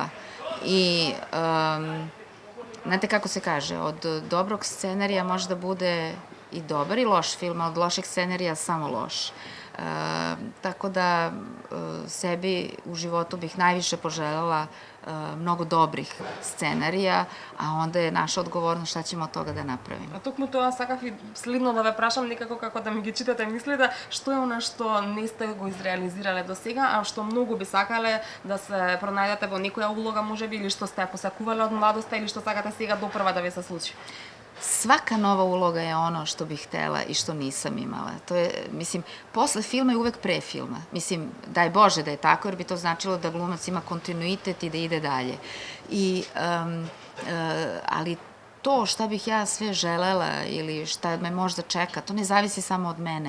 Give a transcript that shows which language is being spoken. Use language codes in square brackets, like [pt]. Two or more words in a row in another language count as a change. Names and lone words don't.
[sr] I, znate kako se kaže, od dobrog scenarija može da bude i dobar i loš film, a od lošeg scenarija samo loš. Tako da sebi u životu bih najviše poželjela mnogo dobrih scenarija, a onda je naša odgovornost šta ćemo od toga da napravimo. [mk] А токму тоа сакав и следно да ве прашам некако како да ми ги читате мислите, што е она што не сте го изреализирале до сега, а што многу би сакале да се пронајдете во некоја улога можеби или што сте посакувале од младоста или што сакате сега допрва да ви се случи? [sr] Svaka nova uloga je ono što bih htela i što nisam imala. To je, mislim, posle filma je uvek pre filma. Mislim, daj Bože da je tako, jer bi to značilo da glumac ima kontinuitet i da ide dalje. Ali to šta bih ja sve želela ili šta me možda čeka, to ne zavisi samo od mene.